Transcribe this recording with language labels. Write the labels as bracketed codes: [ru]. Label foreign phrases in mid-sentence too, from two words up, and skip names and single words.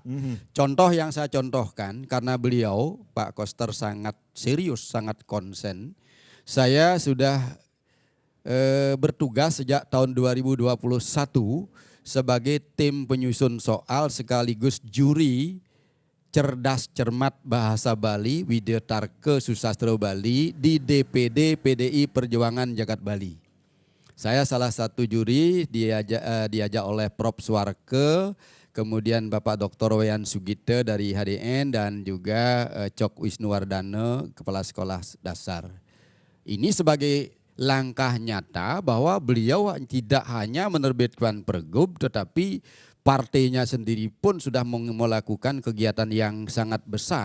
[id] Contoh yang saya contohkan, karena beliau, Pak Koster sangat serius, sangat konsen. Saya sudah bertugas sejak tahun 2021 sebagai tim penyusun soal sekaligus juri cerdas cermat bahasa Bali Widyatarke Susastro Bali di DPD PDI Perjuangan Jagat Bali. Saya salah satu juri diajak oleh Prof. Suarke, kemudian Bapak Dr. Wayan Sugite dari HDN dan juga Cok Wisnuwardana, Kepala Sekolah Dasar. Ini sebagai langkah nyata bahwa beliau tidak hanya menerbitkan pergub tetapi partainya sendiri pun sudah melakukan kegiatan yang sangat besar.